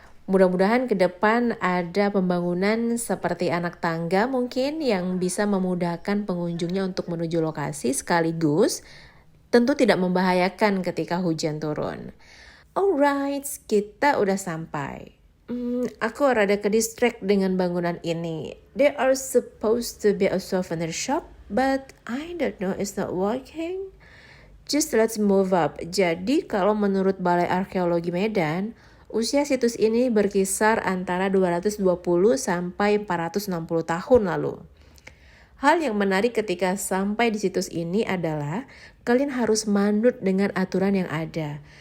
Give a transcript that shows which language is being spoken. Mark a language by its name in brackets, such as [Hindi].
[Indonesian] Mudah-mudahan ke depan ada pembangunan seperti anak tangga mungkin yang bisa memudahkan pengunjungnya untuk menuju lokasi sekaligus tentu tidak membahayakan ketika hujan turun. [English] Alright, [Indonesian] kita udah sampai. Aku rada ke distract dengan bangunan ini. [English] There are supposed to be a souvenir shop, but I don't know, it's not working. Just let's move up. [Indonesian] Jadi kalau menurut Balai Arkeologi Medan, usia situs ini berkisar antara 220 sampai 460 tahun lalu. Hal yang menarik ketika sampai di situs ini adalah kalian harus manut dengan aturan yang ada.